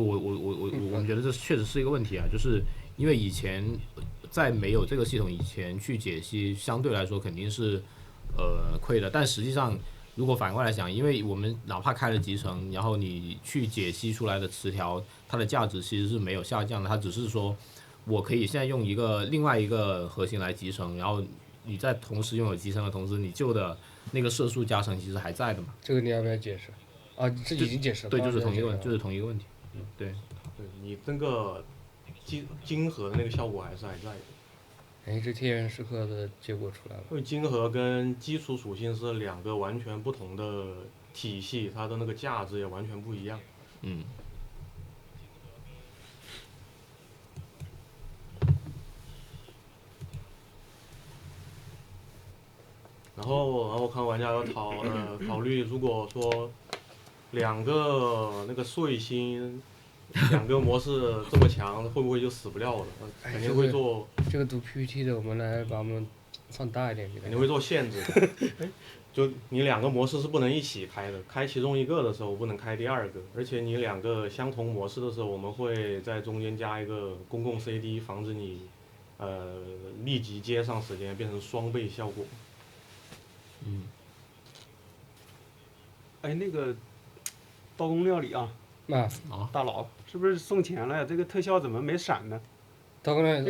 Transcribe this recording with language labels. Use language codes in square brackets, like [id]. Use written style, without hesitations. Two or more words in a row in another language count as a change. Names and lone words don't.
[zh] 我們覺得這確實是一個問題啊，就是因為以前在沒有這個系統以前去解析，相對來說肯定是虧的。但實際上如果反過來想，因為我們哪怕開了集成，然後你去解析出來的詞條，它的價值其實是沒有下降的，它只是說我可以現在用另外一個核心來集成，然後你在同時擁有集成的同時，你舊的那個射速加成其實還在的嘛。這個你要不要解釋？這已經解釋了。對，就是同一個問題。對，你那個晶核的那個效果還是還在的。哎，這天元时刻的結果出来了。因為晶核跟基礎屬性是2個完全不同的體系，它的那個價值也完全不一樣。嗯。然后看玩家要考慮，如果說2個那個碎星，2個模式這麼強，會不會就死不掉了？肯定會做。這個讀 PPT 的，我們來把我們放大一點給他。肯定會做限制。就你2個模式是不能一起開的，開其中一個的時候不能開第2個，而且你2個相同模式的時候，我們會在中間加一個公共 CD，防止你立即接上时间变成双倍效果。嗯。哎，那个刀工料理啊，大佬是不是送钱了呀？这个特效怎么没闪呢？刀工料理，